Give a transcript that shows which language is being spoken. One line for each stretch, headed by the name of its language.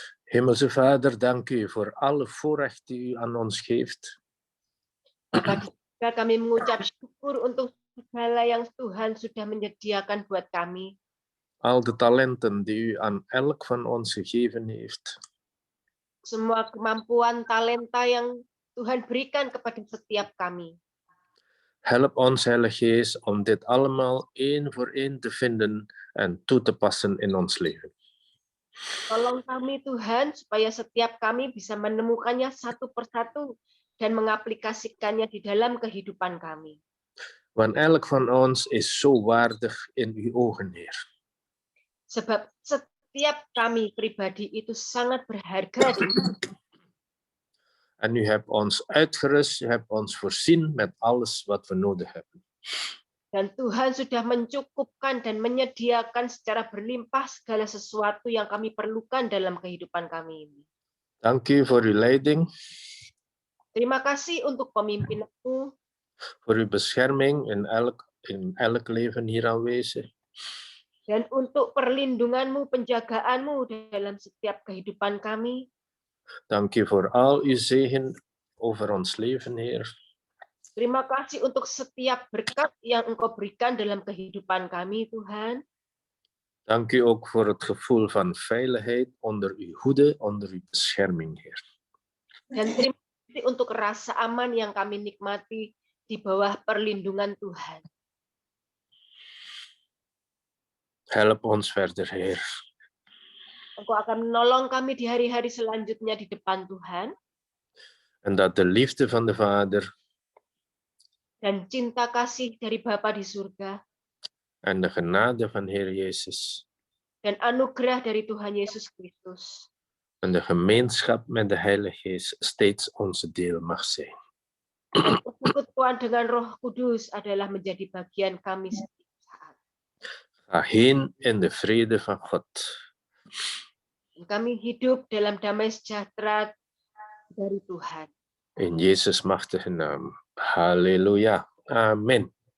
Dutch: Hemelse Vader, dank u voor alle voorrecht die u aan ons geeft.
Indonesian: Bapa di surga, kami mengucap syukur untuk segala yang Tuhan sudah menyediakan buat kami.
Dutch: Al de talenten die u aan elk van ons gegeven heeft.
Indonesian: Semua kemampuan, talenta yang Tuhan berikan kepada setiap kami.
Dutch: Help ons, Heilige Geest, om dit allemaal één voor één te vinden en toe te passen in ons leven.
Indonesian: Tolong kami Tuhan, supaya setiap kami bisa menemukannya satu persatu dan mengaplikasikannya di dalam kehidupan kami.
Dutch: Want elk van ons is zo waardig in uw ogen, Heer.
Indonesian: Sebab setiap kami pribadi itu sangat berharga di
Dutch: En u hebt ons uitgerust, u hebt ons voorzien met alles wat we nodig hebben.
Indonesian: dan Tuhan sudah mencukupkan dan menyediakan secara berlimpah segala sesuatu yang kami perlukan dalam kehidupan kami ini.
Dutch: Dank u voor uw leiding,
Indonesian: Terima kasih untuk pemimpinanmu,
Dutch: voor uw bescherming in elk leven hier aanwezig.
Indonesian: dan untuk perlindunganmu, penjagaanmu dalam setiap kehidupan kami.
Dutch: Dank u voor al uw zegen over ons leven, Heer.
Indonesian: Terima kasih untuk setiap berkat yang Engkau berikan dalam kehidupan kami, Tuhan.
Dutch: Dank u ook voor het gevoel van veiligheid onder uw hoede, onder uw bescherming, Heer.
Indonesian: Dan terima kasih untuk rasa aman yang kami nikmati di bawah perlindungan Tuhan.
Dutch: Help ons verder, Heer.
Indonesian: Engkau akan menolong kami di hari-hari selanjutnya di depan Tuhan.
Dutch: En dat de liefde van de Vader
Indonesian: Dan cinta kasih dari Bapa di surga
Dutch: en de genade van Heer Jezus
Indonesian: dan anugerah dari Tuhan Yesus Kristus
Dutch: en de gemeenschap met de Heilige Geest steeds onze deel mag zijn.
Indonesian: dan persekutuan dengan Roh Kudus adalah menjadi bagian kami setiap saat.
Dutch: Ga heen in de vrede van God.
Indonesian: Dan kami hidup dalam damai sejahtera dari Tuhan.
Dutch: In Jezus' machtige naam. Halleluja. Amen.